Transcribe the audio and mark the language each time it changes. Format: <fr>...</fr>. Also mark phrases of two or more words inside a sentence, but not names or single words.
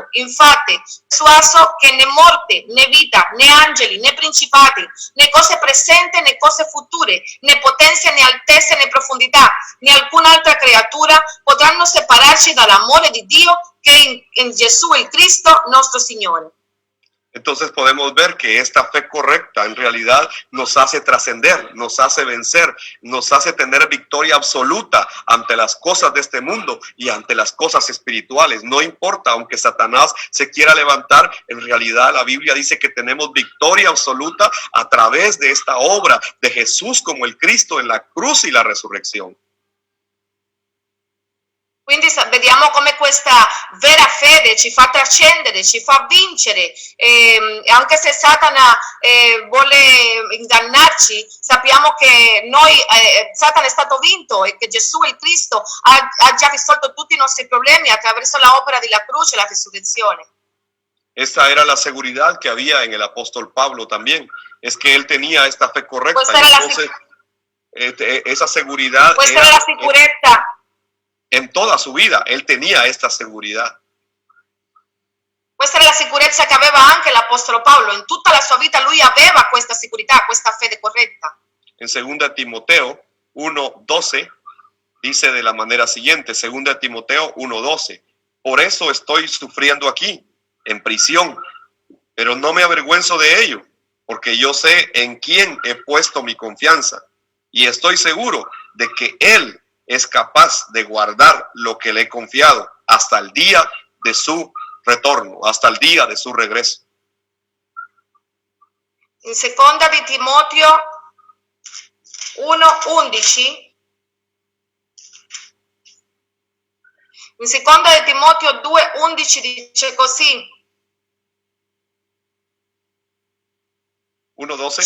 <it>Infatti, persuaso che né morte, né vita, né angeli, né principati, né cose presenti, né cose future, né potenze, né altezze, né profondità, né alcun'altra creatura potranno separarci dall'amore di Dio che è in Gesù il Cristo nostro Signore.</it> <es>Entonces podemos ver que esta fe correcta en realidad nos hace trascender, nos hace vencer, nos hace tener victoria absoluta ante las cosas de este mundo y ante las cosas espirituales. No importa, aunque Satanás se quiera levantar, en realidad la Biblia dice que tenemos victoria absoluta a través de esta obra de Jesús como el Cristo en la cruz y la resurrección.</es> <it>Quindi vediamo come questa vera fede ci fa trascendere, ci fa vincere, anche se Satana vuole ingannarci, sappiamo che Satana è stato vinto e che Gesù, il Cristo, ha già risolto tutti i nostri problemi attraverso la opera della croce e la risurrezione.</it> <es>Esta era la seguridad que había en el apóstol Pablo también, es que él tenía esta fe correcta. Entonces, esa seguridad</es> <it>questa era la sicurezza.</it> <es>En toda su vida, él tenía esta seguridad.</es> <it>Questa era la sicurezza che aveva anche l'apostolo Paolo. In tutta la sua vita lui aveva questa sicurezza, questa fede corretta.</it> <es>En 2 Timoteo 1:12 dice de la manera siguiente, 2 Timoteo 1:12, por eso estoy sufriendo aquí, en prisión, pero no me avergüenzo de ello, porque yo sé en quién he puesto mi confianza y estoy seguro de que él es capaz de guardar lo que le he confiado hasta el día de su retorno, hasta el día de su regreso.</es> <it>In 2 di Timoteo 1:11, in 2 di Timoteo 2:11 dice così: 1:12.</it>